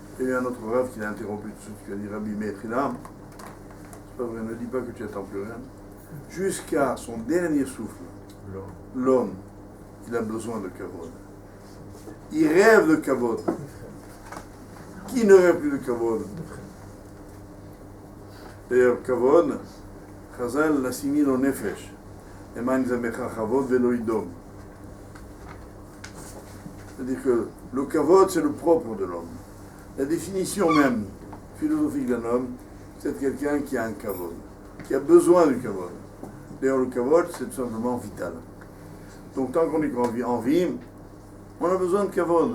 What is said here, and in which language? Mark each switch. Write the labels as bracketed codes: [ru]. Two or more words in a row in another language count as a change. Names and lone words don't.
[fr] Il y a eu un autre Rav qui l'a interrompu tout de suite, qui a dit Rabbi Metrina, c'est pas vrai, ne dis pas que tu attends plus rien. Jusqu'à son dernier souffle, l'homme, il a besoin de kavod. Il rêve de kavod. Qui ne rêve plus de kavod? D'ailleurs, kavod, Chazal l'assimile au nefesh. [he] למען יזמרך כבוד ולא ידום. [fr] C'est-à-dire que le kavod, c'est le propre de l'homme. La définition même philosophique d'un homme, c'est quelqu'un qui a un kavod, qui a besoin du kavod. D'ailleurs, le kavod, c'est tout simplement vital. Donc, tant qu'on est en vie, on a besoin de kavod.